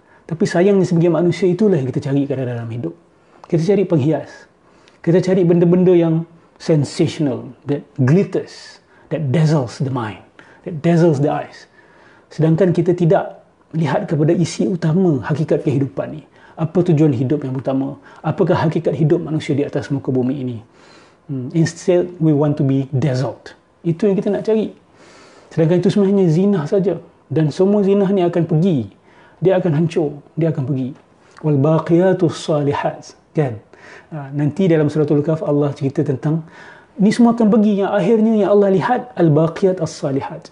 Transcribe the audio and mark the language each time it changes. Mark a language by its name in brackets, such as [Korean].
[Malay] Tapi sayangnya sebagai manusia, itulah yang kita cari kadang dalam hidup. Kita cari penghias. Kita cari benda-benda yang [English] sensational, that glitters, that dazzles the mind, that dazzles the eyes. [Malay] Sedangkan kita tidak lihat kepada isi utama hakikat kehidupan ni. Apa tujuan hidup yang utama? Apakah hakikat hidup manusia di atas muka bumi ini? [English] Instead, we want to be dazzled. [Malay] Itu yang kita nak cari. Sedangkan itu sebenarnya zina saja. Dan semua zina ni akan pergi. Dia akan hancur. Dia akan pergi. Wal baqiyatus salihat. Kan? Nanti dalam suratul Kahf Allah cerita tentang ni semua akan pergi. Yang akhirnya yang Allah lihat al-baqiyat as-salihat.